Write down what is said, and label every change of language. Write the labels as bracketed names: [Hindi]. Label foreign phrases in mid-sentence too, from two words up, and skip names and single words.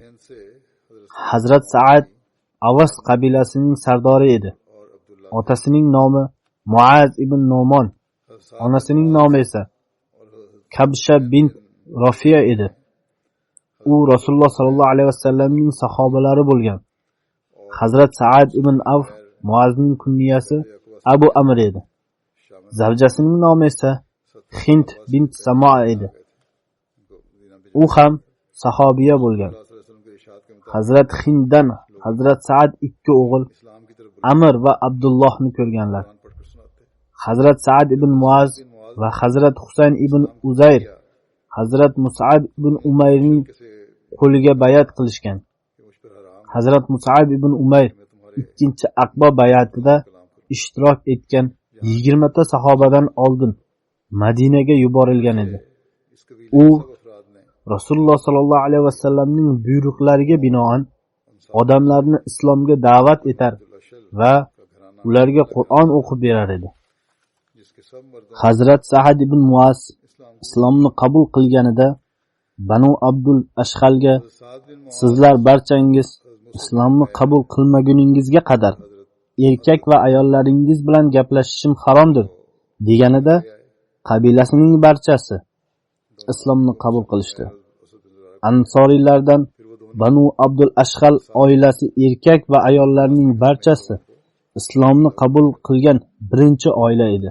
[Urdu] इनसे [Uzbek] Hazrat Sa'ad Avas qabilasining sardori edi. [Urdu] اور عبداللہ [Uzbek] Otasining nomi Muaz ibn Nomon, onasining nomi esa Kabsha bint Rafiya edi. U Rasululloh sallallohu alayhi vasallamning sahobalari bo'lgan. Hazrat Sa'ad ibn Avf Muazning kunyasi Abu Amr edi. Zavjasining nomi esa Hind bint Samoa edi. U ham sahobiya bo'lgan. [Urdu] کے ارشاد کے مطابق [Uzbek] Hazrat Hinddan Hazrat Sa'ad ikki o'g'il [Urdu] اسلام کی طرف [Uzbek] Amr va Abdullohni ko'rganlar. [Urdu] قرآن پڑھ کر سناتے [Uzbek] Hazrat Sa'ad ibn Muaz va Hazrat Husayn ibn Uzayr Hazrat Mus'ab ibn Umayrning [Urdu] कैसे [Uzbek] qo'liga bayat qilishgan. [Urdu] کہ مجھ پر حرام [Uzbek] Hazrat Mus'ab ibn Umayr [Urdu] میں تمہارے [Uzbek] ikkinchi Aqba bayatida [Urdu] کلام کروں [Uzbek] ishtirok etgan 20 ta sahobadan oldin Madinaga yuborilgan edi. [Urdu] اس قبیلے [Uzbek] U [Urdu] کے سب افراد نے [Uzbek] Rasululloh sallallohu alayhi vasallamning buyruqlariga binoan odamlarni islomga da'vat etar लशल va [Urdu] کا گھرانہ [Uzbek] ularga Qur'on o'qib berar edi. [Urdu] جس کے سب مردوں [Uzbek] Hazrat Sa'ad ibn Muaz [Urdu] इस्लाम [Uzbek] islomni qabul qilganida Banu Abdul Ashhalga [Urdu] साद बिन मुआज [Uzbek] sizlar barchangiz islomni qabul qilmaguningizga qadar erkak va ayollaringiz bilan gaplashishim haromdir deganida qabilasining barchasi islomni qabul qilishdi. Ansoriylardan Banu Abdul Ashhal oilasi erkak va ayollarning barchasi islomni qabul qilgan birinchi oila edi.